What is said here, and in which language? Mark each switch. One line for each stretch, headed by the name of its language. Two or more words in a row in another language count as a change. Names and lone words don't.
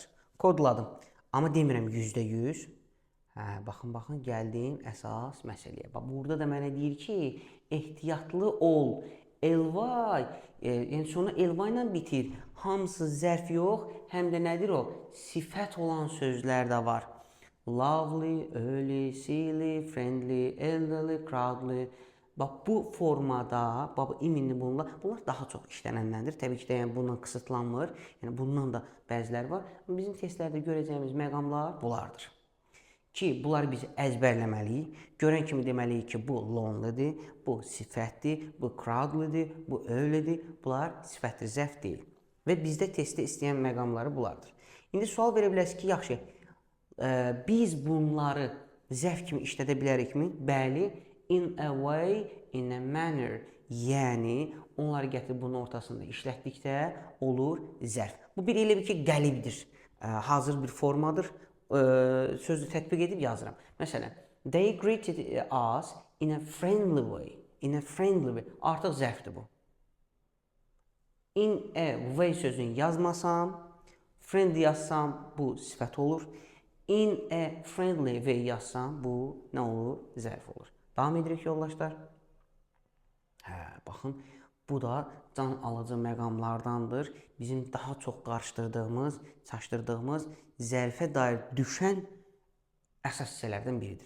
Azerbaijani: Kodladım. Amma demirəm %100. Baxın, gəldim əsas məsələyə. Burada da mənə deyir ki, ehtiyatlı ol. Ly, yəni sonra ly ilə bitir. Hamısı zərf yox, həm də nədir o? Sifət olan sözlər də var.
English: Lovely, early, silly, friendly, elderly, crowdly.
Azerbaijani: Bu formada, iminli bunlar daha çox işlənənlərdir. Təbii ki, yəni bundan qısıtlanmır. Yəni bundan da bəziləri var. Bizim testlərdə görəcəyimiz məqamlar bunlardır. Ki, bunları biz əzbərləməliyik. Görən kimi deməliyik ki, bu lonelydir, bu sifətdir, bu crowdlydir, bu earlydir. Bunlar sifətdir, zərf deyil. Və bizdə testdə istəyən məqamları bunlardır. İndi sual verə bilərsiniz ki, yaxşı, biz bunları zərf kimi işlədə bilərikmi? Bəli,
English: in a way, in a manner.
Azerbaijani: Yəni, onları gətirib bunun ortasında işlətdikdə olur zərf. Bu bir elə bir ki, qəlibdir. Hazır bir formadır. Sözü tətbiq edib yazıram. Məsələn,
English: they greeted us in a friendly way. In a friendly way.
Azerbaijani: Artıq zərfdir bu.
English: In a way
Azerbaijani: sözünü yazmasam, friendly yazsam, bu sifət olur.
English: In a friendly way
Azerbaijani: yazsam, bu nə olur? Zərf olur. Davam edirik yoldaşlar. Baxın, bu da can alıcı məqamlardandır. Bizim daha çox qarışdırdığımız, çaşdırdığımız, zərfə dair düşən əsas hissələrdən biridir.